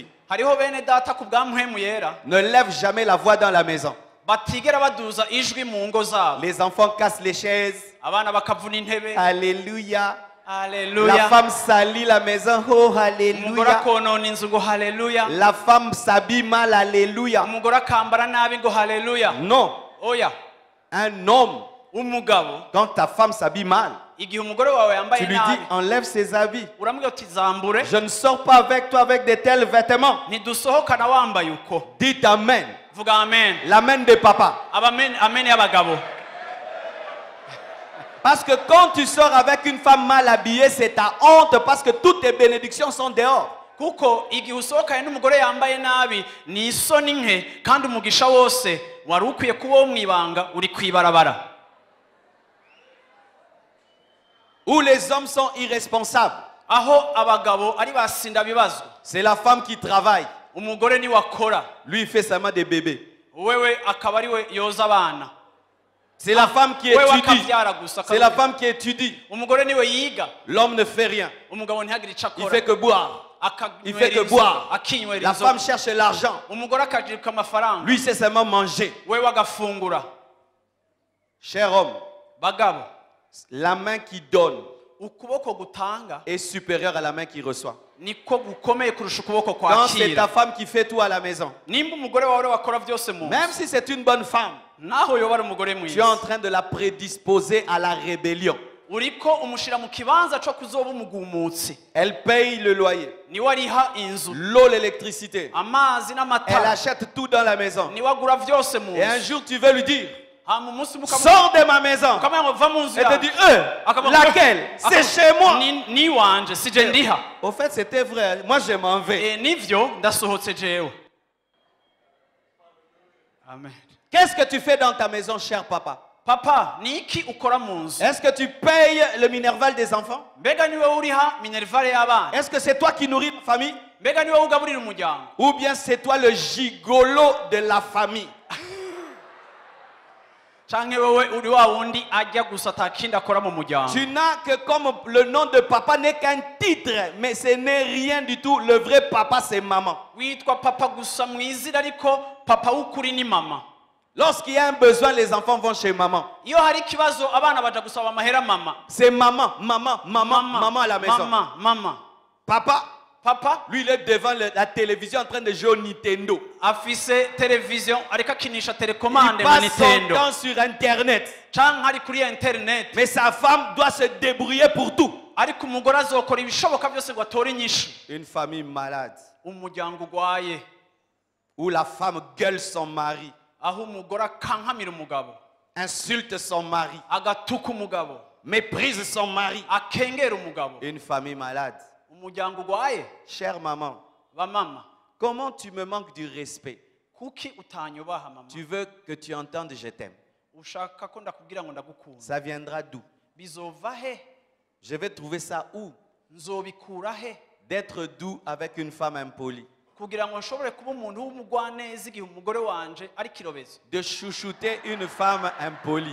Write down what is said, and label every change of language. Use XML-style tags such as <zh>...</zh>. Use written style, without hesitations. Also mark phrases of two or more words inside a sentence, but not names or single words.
<rn>Hariho bene data ku bwa mpwemu yera</rn> <fr>ne lèvent jamais la voix dans la maison.</fr> <rn>batigera baduza ijwi mu ngo zabo.</rn> <fr>Les enfants cassent les chaises.</fr> <rn>Abana bakavuna intebe.</rn> <fr>Alléluia. La</fr> <rn>Haleluya.</rn> <fr>femme salit la maison. Oh,</fr> <rn>Umugore</rn> <fr>alléluia.</fr> <rn>akonona inzu ngo haleluya.</rn> <fr>La femme s'habille mal. Alléluia.</fr> <rn>Umugore akambara nabi ngo haleluya.</rn> <fr>Non.</fr> <rn>Oya,</rn> <fr>Un homme,</fr> <rn>umugabo</rn> <fr>quand ta femme s'habille mal,</fr> <rn>igihe umugore wawe</rn> <fr>tu</fr> <rn>yambaye</rn> <fr>lui dis</fr> <rn>nabi</rn> <fr>enlève ses habits.</fr> <rn>uramubwira uti zambure,</rn> <fr>Je ne sors pas avec toi avec de tels vêtements.</fr> <rn>ntidusohokana wambaye uko.</rn> <fr>Dites amen.</fr> <rn>Vuga amen.</rn> <fr>L'amen de papa.</fr> <rn>Amen y'abagabo.</rn> <fr>Parce que quand tu sors avec une femme mal habillée, c'est ta honte parce que toutes tes bénédictions sont dehors.</fr> <rn>Kuko igihe usohokanye n'umugore yambaye nabi ni isoni nke, kandi umugisha wose wari ukwiye kuba wo mwibanga uri kwibarabara.</rn> <fr>Où les hommes sont irresponsables.</fr> <rn>Aho abagabo ari basinda bibazo,</rn> <fr>C'est la femme qui travaille.</fr> <rn>umugore ni wakora,</rn> <fr>Lui, il fait seulement des bébés.</fr> <rn>wewe akaba ari we yoza abana.</rn> <fr>C'est la femme qui</fr> <rn>Wewe</rn> <fr>étudie.</fr> <rn>akavyara gusa.</rn> <fr>C'est la femme qui étudie.</fr> <rn>Umugore niwe yiga,</rn> <fr>L'homme ne fait rien.</fr> <rn>umugabo ntihagire ico</rn> <fr>Il</fr> <rn>akora.</rn> <fr>fait que boire. Il fait que boire.</fr> <rn>akinywera</rn> <fr>La</fr> <rn>inzoga.</rn> <fr>femme cherche l'argent.</fr> <rn>Umugore akajiruka amafaranga,</rn> <fr>Lui, c'est seulement manger.</fr> <rn>wewe agafungura.</rn> <fr>Cher homme,</fr> <rn>Bagabo,</rn> <fr>la main qui donne</fr> <rn>ukuboko gutanga</rn> <fr>est supérieure à la main qui reçoit.</fr> <rn>niko gukomeye kurusha ukuboko</rn> <fr>Quand c'est ta</fr> <rn>kwakira.</rn> <fr>femme qui fait tout à la maison,</fr> <rn>Nimba umugore wawe wakora vyose mu</rn> <fr>même si c'est une bonne femme,</fr> <rn>naho yoba ari umugore</rn> <fr>tu es en</fr> <rn>mwiza,</rn> <fr>train de la prédisposer à la rébellion.</fr> <rn>uriko umushira mu kibanza co kuzoba umugumutsi.</rn> <fr>Elle paye le loyer,</fr> <rn>Niwe ariha inzu,</rn> <fr>l'eau, l'électricité.</fr> <rn>amazi</rn> <fr>Elle</fr> <rn>n'amatara,</rn> <fr>achète tout dans la maison.</fr> <rn>niwe agura vyose mu</rn> <fr>Et un</fr> <rn>nzu.</rn> <fr>jour, tu veux lui dire,</fr> <rn>Hama umunsi</rn> <fr>sors de ma maison.</fr> <rn>mukamenya ngo va mu nzu</rn> <fr>Elle te</fr> <rn>yawe.</rn> <fr>dit, laquelle? C'est chez moi.</fr> <rn>Ni wanje sije ndiha.</rn> <fr>Au fait, c'était vrai. Moi, je m'en vais.</fr> <rn>Nivyo ndasohotse jewe. Amen.</rn> <fr>Qu'est-ce que tu fais dans ta maison, cher papa?</fr> <rn>Papa, ni iki ukora mu nzu?</rn> <fr>Est-ce que tu payes le minerval des enfants?</fr> <rn>Mbega niwe uriha minervale y'abana?</rn> <fr>Est-ce que c'est toi qui nourris la famille?</fr> <rn>Mbega niwe ugaburira umuryango?</rn> <fr>Ou bien c'est toi le gigolo de la famille?</fr> <rn>Canke wewe uri wa wundi ajya gusa atakindi akora mu muryango?</rn> <fr>Tu n'as que comme le nom de papa n'est qu'un titre, mais ce n'est rien du tout. Le vrai papa, c'est maman.</fr> <rn>Witwa papa gusa mu izina ariko papa w'ukuri ni mama.</rn> <fr>Lorsqu'il y a un besoin, les enfants vont chez maman.</fr> <rn>Iyo hari ikibazo abana baja gusaba amahera mama.</rn> <fr>C'est maman, maman, maman, maman à la maison.</fr> <rn>Mama.</rn> <fr>Papa, lui il est devant la télévision en train de jouer au Nintendo.</fr> <rn>Afise television ariko akinisha</rn> <fr>Il</fr> <rn>telecommande na</rn> <fr>passe son</fr> <rn>Nintendo.</rn> <fr>temps sur internet.</fr> <rn>Canke ari kuri internet.</rn> <fr>Mais sa femme doit se débrouiller pour tout.</fr> <rn>Ariko umugore azokora ibishoboka byose ngo atore inyishu.</rn> <fr>Une famille malade.</fr> <rn>Umuryango ugwaye.</rn> <fr>Où la femme gueule son mari.</fr> <rn>Aho umugore akankamira umugabo.</rn> <fr>Insulte son mari.</fr> <rn>Agatuka umugabo.</rn> <fr>Méprise son mari.</fr> <rn>Akengera umugabo.</rn> <fr>Une famille malade.</fr> <rn>Umuryango ugwaye.</rn> <fr>Chère maman.</fr> <rn>Bamama.</rn> <fr>Comment tu me manques du respect?</fr> <rn>Kuki utanyubaha mama?</rn> <fr>Tu veux que tu entendes je t'aime.</fr> <rn>Ushaka ko ndakubwira ngo ndagukunda.</rn> <fr>Ça viendra d'où?</fr> <rn>Bizova he?</rn> <fr>Je vais trouver ça où?</fr> <rn>Nzobikura he?</rn> <fr>D'être doux avec une femme impolie.</fr> <rn>Kugira ngo nshobore kuba umuntu w'umugwaneza igihe umugore wanje ari kirobezo.</rn> <fr>De chouchouter une femme impolie.</fr>